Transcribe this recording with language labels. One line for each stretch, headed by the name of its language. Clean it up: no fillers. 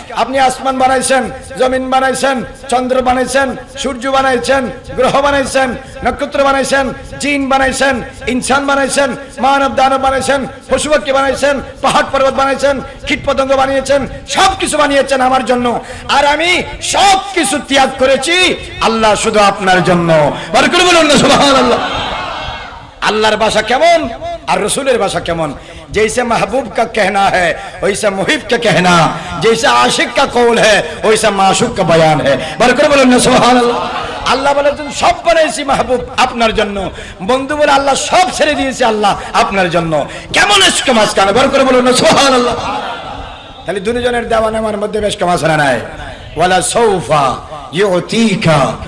Bangla: আপনি আসমান বানাইছেন, জমিন বানাইছেন, চন্দ্র বানাইছেন, সূর্য বানাইছেন, গ্রহ বানাইছেন, নক্ষত্র বানাইছেন, জিন বানাইছেন, ইনসান বানাইছেন, মানব দানব বানাইছেন, পশু পাখি বানাইছেন, পাহাড় পর্বত বানাইছেন, কীট পতঙ্গ বানিয়েছেন, সবকিছু বানিয়েছেন আমার জন্য। আর আমি সবকিছু ত্যাগ করেছি আল্লাহ শুধু আপনার জন্য। বরকত বলুন না সুবহানাল্লাহ। আল্লাহর ভাষা কেমন আর রসুলের ভাষা কেমন?
Hindi: जैसे महबूब का कहना है वैसे मुहिब का कहना, जैसे आशिक का कौल है वैसे माशूक का बयान है। बरकत बोलो ना सुभान अल्लाह।
Bangla: আল্লাহ বলে তুমি সব বানাইছি মাহবুব আপনার জন্য, বন্ধু বলে আল্লাহ সব ছেড়ে দিয়েছে আল্লাহ আপনার জন্য। কেমন ইশকে মাঝখানে? বরকত বলো না সুবহানাল্লাহ। তাহলে দুজনের দেওয়া নেওয়ার মধ্যে বেশ কম আসরা নাই।
Arabic: ওয়ালা সাউফা ইউতিকা